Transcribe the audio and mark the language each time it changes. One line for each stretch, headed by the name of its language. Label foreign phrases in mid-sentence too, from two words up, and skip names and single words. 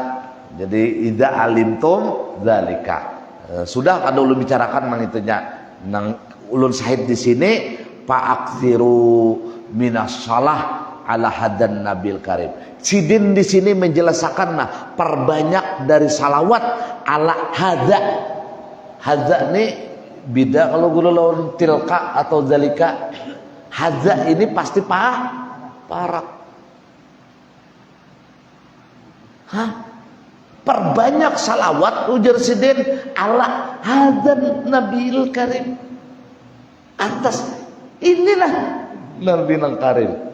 Banjar: Jadi
Arabic: إذا علمتم ذلك,
Banjar: sudah kada ulun bicarakan nang itunya, nang ulun sahid di sini
Arabic: فأكثروا من الصلاة على هذا النبي الكريم.
Banjar: Sidin di sini menjelaskan perbanyak dari salawat
Arabic: على هذا.
Banjar: Hada ini beda kalau guru lawan tilka atau zalika. Hada ini pasti parak. Perbanyak salawat ujar sidin
Arabic: على هذا النبي الكريم,
Banjar: atas inilah nabi nang karim.